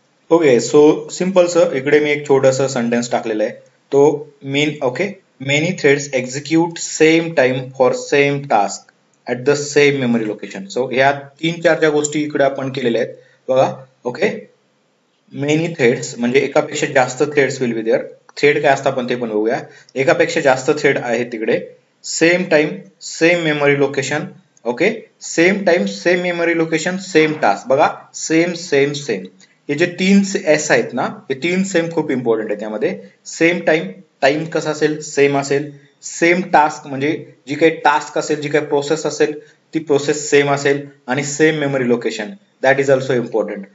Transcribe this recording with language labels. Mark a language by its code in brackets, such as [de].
[mr] Okay so simple sir इकडे मी एक छोटासा सेंटेन्स टाकलेला आहे तो main okay [en] Many threads execute same time for same task at the same memory location. [mr] So ह्या तीन चार ज्या गोष्टी इकडे आपण केलेल्या आहेत बघा. ओके मेनी थ्रेड्स म्हणजे एकापेक्षा जास्त threads [en] Will be there. [mr] Thread काय असतं आपण ते पण बघूया. एकापेक्षा जास्त थ्रेड आहेत तिकडे. [en] Same time same memory location. Okay same time same memory location same task. [mr] बघा सेम सेम सेम हे जे तीन एस आहेत ना हे तीन सेम खूप इम्पॉर्टंट आहे त्यामध्ये. सेम टाइम टाइम कसा असेल सेम असेल. सेम टास्क म्हणजे जी काही टास्क असेल जी काही प्रोसेस असेल ती प्रोसेस सेम असेल आणि same memory location [en] That is also important.